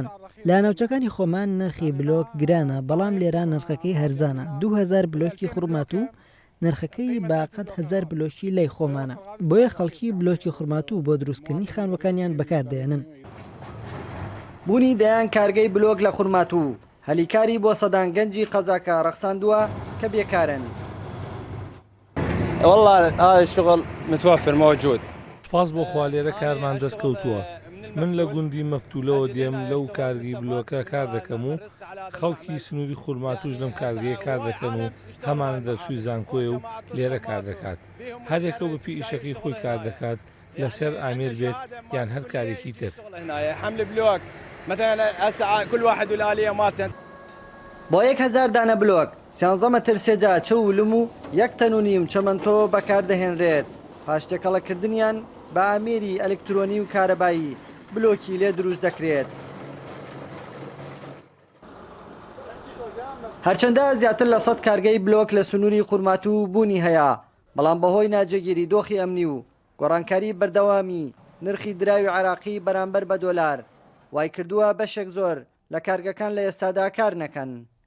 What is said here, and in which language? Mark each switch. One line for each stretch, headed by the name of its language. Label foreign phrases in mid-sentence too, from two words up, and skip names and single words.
Central Kurdish: لا ناوچەکانی خۆمان نرخی بلۆک گرانە بەڵام لێرە نرخەکەی هەرزانە 2000 بلۆکی خورمات و نرخەکەی باقەت 1000 بلۆکی لای خۆمانە بۆیە خەڵکی بلۆکی خورمات و بۆ دروستکردنی خانوەکانیان بەکاردێنن. بوونی دەیان کارگەی بلۆک لە خورمات و هەلیکاری بۆ سەدان گەنجی قەزاکە ڕەخساندووە کە بێکارن.
Arabic: والله هذا الشغل متوفر موجود.
Central Kurdish: سپاس بۆ خوا لێرە کارمان دەستکەوتووە. من لە گوندی مەفتولەوە دێم لەو کارگی بلۆکە کار دەکەم و خەڵکی سنووری خورماتوش لەم کارگەیە کار دەکەن و هەمانە دەرچووی زانکۆیە و لێرە کار دەکات. هەرێکە بەپی ئیشەکەی خۆی کار دەکات لەسەر ئامێر بێت یان هەر کارێکی تر.
Arabic: حمل بلوك مثلا هسه كل واحد والآلية مالته.
Central Kurdish: بۆ 1000 دانە بلۆک 13 مەتر سێجا چەولم و 1 تەن و نیم چەمەندۆ بەکاردەهێنرێت. پاشتێکەڵەکردنیان بە ئامێری ئەلکترۆنی و کارەبایی بلۆکی لێ دروست دەکرێت. هەرچەندە زیاتر لە 100 کارگەی بلۆک لە سنووری خورمات و بوونی هەیە بەڵام بەهۆی ناجێگیری دۆخی ئەمنی و گۆڕانکاری بەردەوامی نرخی دراوی عێراقی بەرامبەر بە دۆلار وای کردووە بەشێک زۆر لە کارگەکان لە ئێستادا کار نەکەن.